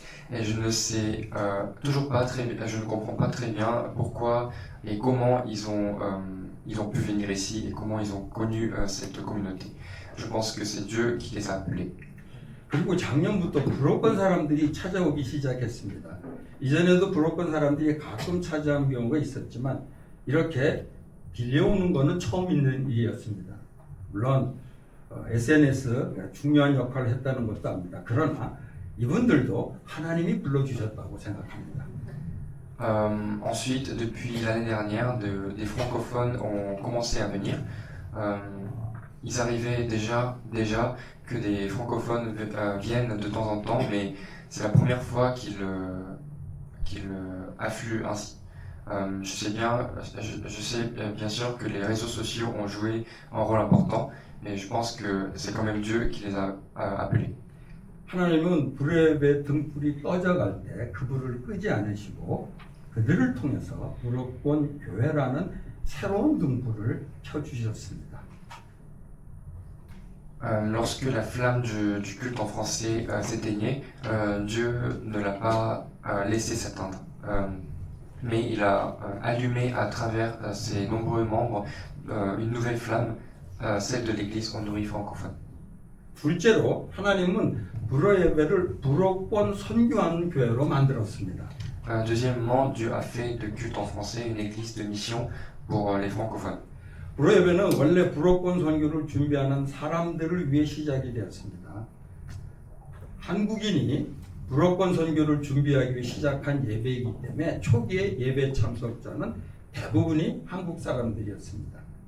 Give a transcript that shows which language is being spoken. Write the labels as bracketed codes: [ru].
[fr] Et je ne sais toujours pas je ne comprends pas très bien pourquoi et comment ils ont pu venir ici et comment ils ont connu cette communauté. Je pense que c'est Dieu qui les a appelés. [ko] 그리고 작년부터 불어권 사람들이 찾아오기 시작했습니다. 이전에도 불어권 사람들이 가끔 찾아온 경우가 있었지만 이렇게 빌려오는 것은 처음 있는 일이었습니다. 물론 SNS가 중요한 역할을 했다는 것도 압니다. 그러나 이분들도 하나님이 불러주셨다고 생각합니다. [fr] Ensuite, depuis l'année dernière, des francophones ont commencé à venir. Ils arrivaient déjà que des francophones viennent de temps en temps, mais c'est la première fois qu'ils affluent ainsi. Je sais bien sûr que les réseaux sociaux ont joué un rôle important, mais je pense que c'est quand même Dieu qui les a appelés. [ko] 하나님은 불의 등불이 꺼져갈 때 그 불을 끄지 않으시고 그들을 통해서 불어권 교회라는 새로운 등불을 켜주셨습니다. [fr] Lorsque la flamme du culte en français s'éteignait, Dieu ne l'a pas laissé s'éteindre. Mais il a allumé à travers ses nombreux membres une nouvelle flamme, celle de l'église Onuri francophone. [ko] 둘째로 하나님은 불어 예배를 불어권 선교하는 교회로 만들었습니다. [fr] Deuxièmement, Dieu a fait de culte en français une église de mission pour les francophones. [ko] 불어 예배는 원래 불어권 선교를 준비하는 사람들을 위해 시작이 되었습니다. 한국인이 불어권 선교를 준비하기 위해 시작한 예배이기 때문에 초기의 예배 참석자는 대부분이 한국 사람들이었습니다.